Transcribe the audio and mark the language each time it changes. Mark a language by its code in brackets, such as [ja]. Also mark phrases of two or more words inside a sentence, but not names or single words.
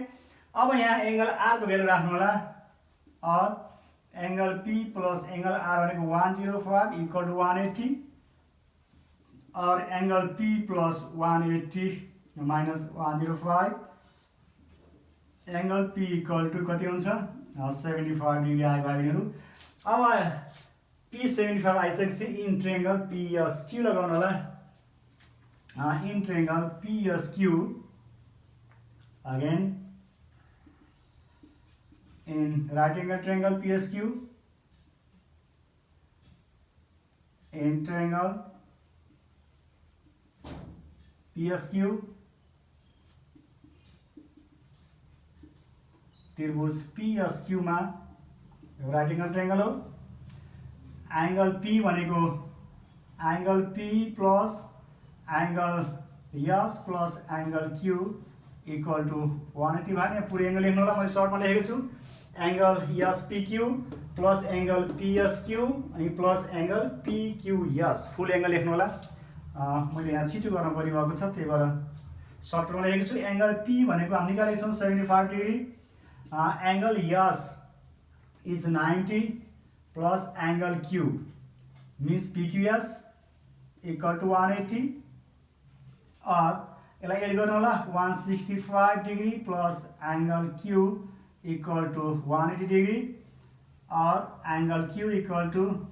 [ne] अब यहाँ एङ्गल R को भ्यालु राख्नु होला और [en] angle P plus angle R [ne] भनेको [en] 105 equal to 180 [ne] और [en] angle P plus 180 minus 105 angle P equal to [ne] कति हुन्छ [en] 75 degree [ne] आयो भाइहरु। अब P75 आइसकेपछि [en] in triangle PSQ [ne] लगाउनु होला [en] in triangle PSQ again in right angle triangle PSQ in triangle PSQ [ne] त्रिभुज PSQ मा [en] right angle triangle हो [ne] एंगल P भनेको [en] angle P plus angle S plus angle Q equal to 180 [ne] भाने पूरे एंगल लेख्नु होला मैले सर्टमा लेखेको छु [en] angle SPQ plus angle PSQ [ne] अनि [en] plus angle PQS. full angle [ne] लेख्नु होला, मैले यहाँ छिटो गर्न परिरहेको छ त्यही भएर सर्टमा लेखेको छु। [en] angle P [ne] भनेको हामी निकालेको छौँ [en] 75 degree, angle S is 90 plus angle Q means PQS equal to 180 [ne] यसलाई एड गर्नु होला [en] 165 degree plus angle Q equal to 180 degree [ne] और [en] angle Q equal to